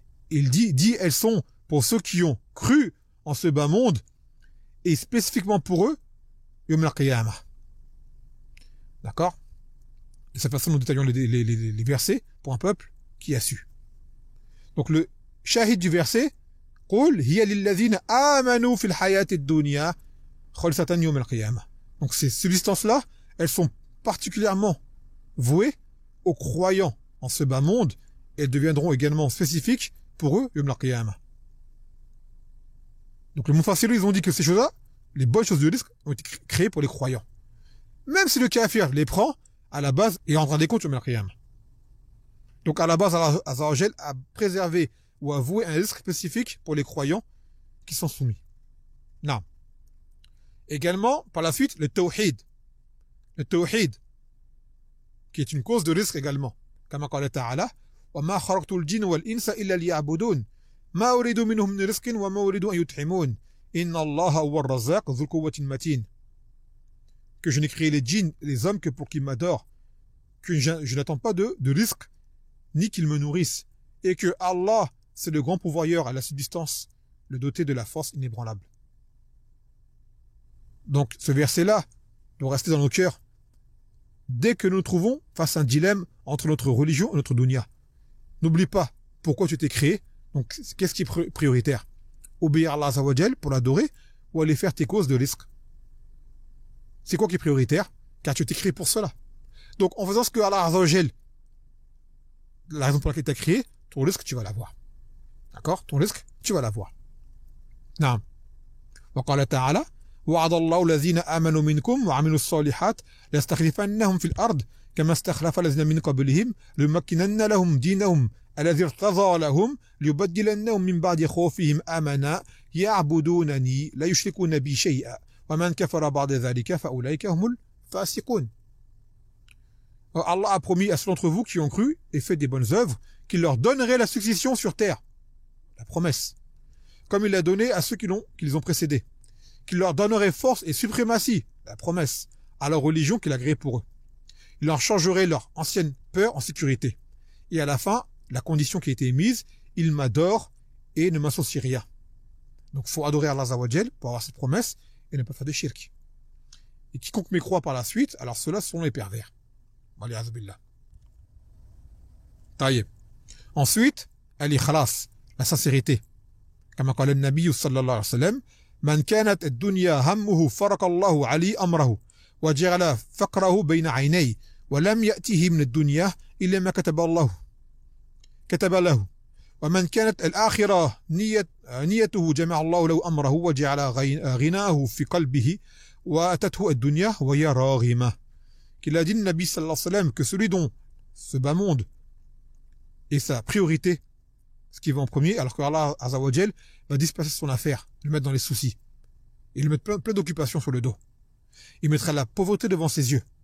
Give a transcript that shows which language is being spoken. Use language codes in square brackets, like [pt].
[fr] Il dit elles sont pour ceux qui ont cru en ce bas monde et spécifiquement pour eux Yom al-Qiyamah. D'accord? De cette façon, nous détaillons les versets pour un peuple qui a su. Donc le shahid du verset, [ar] قُلْ هِيَ لِلَّذِينَ آمَنُوا فِي الْحَيَاةِ الدُّنْيَا خَالِصَةً يَوْمَ الْقِيَامَةِ. [fr] Donc ces subsistances-là, elles sont particulièrement vouées aux croyants en ce bas monde et elles deviendront également spécifiques pour eux Yom al-Qiyamah. Donc les Mufassiru, ils ont dit que ces choses-là, les bonnes choses du risque, ont été créées pour les croyants. Même si le kafir les prend, à la base, il rendra des comptes Yom al-Qiyamah. Donc à la base, Allah Azza wa Jal a préservé ou a voué un risque spécifique pour les croyants qui sont soumis. Non. Également, par la suite, le tawhid. Le tawhid, qui est une cause de risque également. [ar] Comme قال تعالى وما خلقت الجن والإنس إلا ليعبدون ما أريد منهم من رزق وما أريد أن يطعمون إن الله هو الرزاق ذو القوة المتين. [fr] Que je n'ai créé les djinns et les hommes que pour qu'ils m'adorent, que je n'attends pas de risque, ni qu'ils me nourrissent, et que Allah, c'est le grand pourvoyeur à la subsistance, le doté de la force inébranlable. Donc ce verset-là doit rester dans nos cœurs dès que nous nous trouvons face à un dilemme entre notre religion et notre dunya. N'oublie pas pourquoi tu t'es créé, donc qu'est-ce qui est prioritaire? Obéir à Allah Azza wa Jal pour l'adorer ou aller faire tes causes de risque? C'est quoi qui est prioritaire? Car tu t'es créé pour cela. Donc en faisant ce que Allah Azza wa Jal, la raison pour laquelle tu as créé, ton risque tu vas l'avoir. D'accord? Ton risque tu vas l'avoir. [ar] نعم. وقال تعالى وعد الله الذين آمنوا منكم وعملوا الصالحات ليستخلفنهم في الأرض كما استخلف الذين من قبلهم ليمكنن لهم دينهم الذي ارتضى لهم ليبدلنهم من بعد خوفهم آمنا يعبدونني لا يشركون بي شيئا ومن كفر بعد ذلك فأولئك هم الفاسقون. [fr] Allah a promis à ceux d'entre vous qui ont cru et fait des bonnes œuvres qu'il leur donnerait la succession sur terre. La promesse. Comme il l'a donné à ceux qui les ont précédés. Qu'il leur donnerait force et suprématie. La promesse. À leur religion qu'il a créée pour eux. Il leur changerait leur ancienne peur en sécurité. Et à la fin, la condition qui a été mise, ils m'adorent et ne m'associent rien. Donc il faut adorer Allah Azza wa Jal pour avoir cette promesse et ne pas faire de shirk. Et quiconque mécroit par la suite, alors ceux-là sont les pervers. Taïeb. Ensuite, al-ikhlas, la sincérité. [ar] Comme قال النبي صلى الله عليه وسلم من كانت الدنيا همه فرق الله عليه أمره وجعل فقره بين عينيه ولم يأته من الدنيا إلا ما كتب له ومن كانت الآخرة نيته جمع الله له أمره وجعل غناه في قلبه وأتته الدنيا وهي راغمة. [fr] Qu'il a dit le Nabi sallallahu alayhi wa sallam que celui dont ce bas monde est sa priorité, ce qui va en premier, alors que Allah Azza wa Jal va disperser son affaire, le mettre dans les soucis, et lui mettre plein d'occupations sur le dos. Il mettra la pauvreté devant ses yeux.